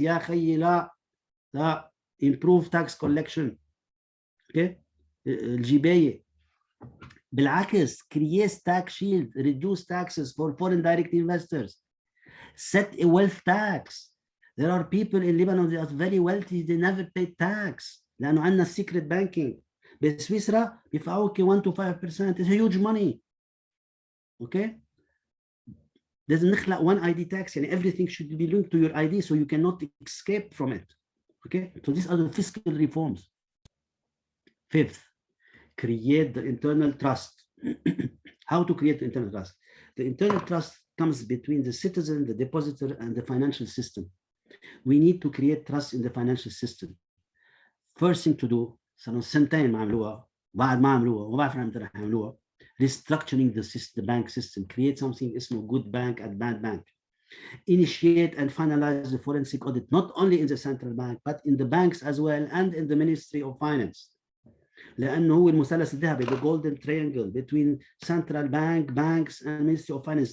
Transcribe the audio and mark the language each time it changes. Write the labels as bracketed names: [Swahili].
[English] Ya [Arabic] خيي لا [English] improve tax collection. Okay. [Arabic] الجباية بالعكس, [English] create tax shield, reduce taxes for foreign direct investors, set a wealth tax. There are people in Lebanon that are very wealthy, they never pay tax [Arabic] لأنه عندنا [English] secret banking. [Arabic] بسويسرا بيدفعوك 1 to 5%. [English] It's huge money. Okay. [Arabic] لازم نخلق [English] one ID tax, [Arabic] يعني [English] everything should be linked to your ID so you cannot escape from it. Okay, so these are the fiscal reforms. Fifth, create the internal trust. How to create the internal trust? The internal trust comes between the citizen, the depositor, and the financial system. We need to create trust in the financial system. First thing to do, [Arabic] صاروا سنتين ما عملوها، بعد ما عملوها وبعرف امتى رح يعملوها. [English] Restructuring the bank system. Create something [Arabic] اسمه [English] good bank and bad bank. Initiate and finalize the forensic audit, not only in the central bank, but in the banks as well and in the Ministry of Finance. [Arabic] لأنه هو المثلث الذهبي, [English] the golden triangle between central bank, banks, and Ministry of Finance.